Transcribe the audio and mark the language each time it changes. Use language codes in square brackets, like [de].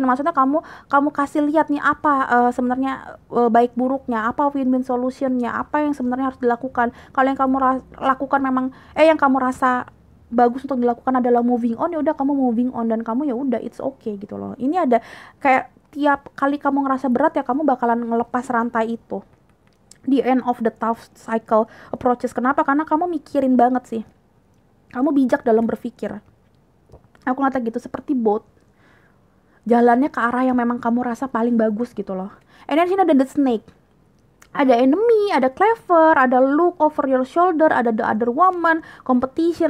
[id] Maksudnya kamu kasih lihat nih apa sebenarnya baik buruknya, apa win-win solutionnya, apa yang sebenarnya harus dilakukan. Kalau yang kamu lakukan memang yang kamu rasa bagus untuk dilakukan adalah [en] moving on, [id] ya udah kamu moving on dan kamu ya udah [en] it's okay [id] gitu loh. Ini ada kayak tiap kali kamu ngerasa berat ya kamu bakalan ngelepas rantai itu. [en] The end of the tough cycle approaches. [id] Kenapa? Karena kamu mikirin banget sih. Kamu bijak dalam berpikir. Aku ngata gitu seperti boat. Jalannya ke arah yang memang kamu rasa paling bagus gitu loh. [en] And then [id] sini ada [en] the snake. Ada enemy, ada clever, ada look over your shoulder, ada the other woman, competition.